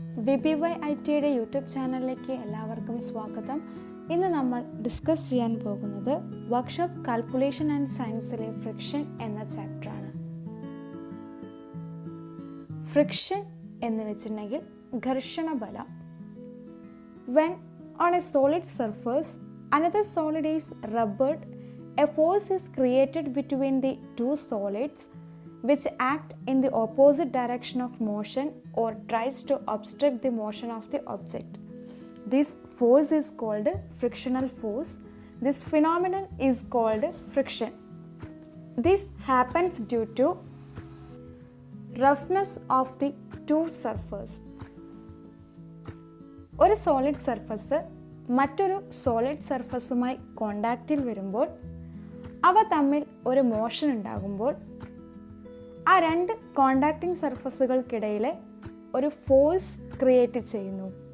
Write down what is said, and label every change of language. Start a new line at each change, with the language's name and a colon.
Malayalam: VPYITയുടെ YouTube ചാനലിലേക്ക് എല്ലാവർക്കും സ്വാഗതം. ഇന്ന് നമ്മൾ ഡിസ്കസ് ചെയ്യാൻ പോകുന്നത് വർക്ക്ഷോപ്പ് കാൽക്കുലേഷൻ ആൻഡ് സയൻസിലെ ഫ്രിക്ഷൻ എന്ന ചാപ്റ്ററാണ്. ഫ്രിക്ഷൻ എന്ന് വെച്ചിട്ടുണ്ടെങ്കിൽ ഘർഷണ ബലം.
English: When on a solid surface another solid is rubbered, a force is created between the two solids which act in the opposite direction of motion or tries to obstruct the motion of the object. This force is called frictional force. This phenomenon is called friction. This happens due to roughness of the two surfaces.
Malayalam: ഒരു solid surface മറ്റൊരു solid സർഫസുമായി കോണ്ടാക്റ്റിൽ വരുമ്പോൾ അവ തമ്മിൽ ഒരു motion ഉണ്ടാകുമ്പോൾ ആ രണ്ട് contacting സർഫസുകൾക്കിടയിൽ ഒരു ഫോഴ്സ് ക്രിയേറ്റ് ചെയ്യുന്നു.